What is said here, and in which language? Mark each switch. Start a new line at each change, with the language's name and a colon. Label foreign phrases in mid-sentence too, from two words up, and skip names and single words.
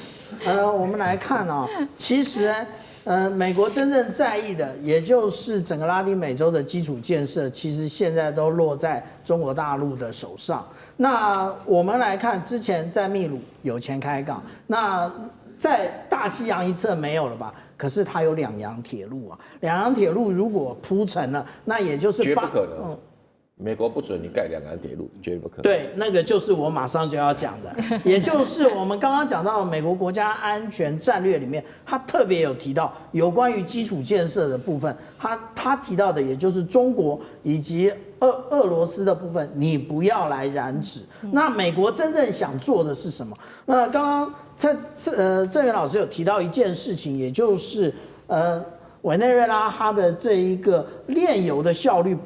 Chinese: 我们来看哦，其實美國真正在意的，也就是整個拉丁美洲的基礎建設，其實現在都落在中國大陸的手上。那我們來看，之前在秘魯有錢開港，那在大西洋一側沒有了吧？可是它有兩洋鐵路啊，兩洋鐵路如果鋪成了，那也就是絕不可能。美國不准你蓋兩洋鐵路，絕不可能。對，那個就是我馬上就要講的，也就是我們剛剛講到的美國國家安全戰略裡面，他特別有提到有關於基礎建設的部分，他提到的也就是中國以及俄羅斯的部分，你不要來染指。那美國真正想做的是什麼？那剛剛鄭源老師有提到一件事情，也就是委內瑞拉它的這一個煉油的效率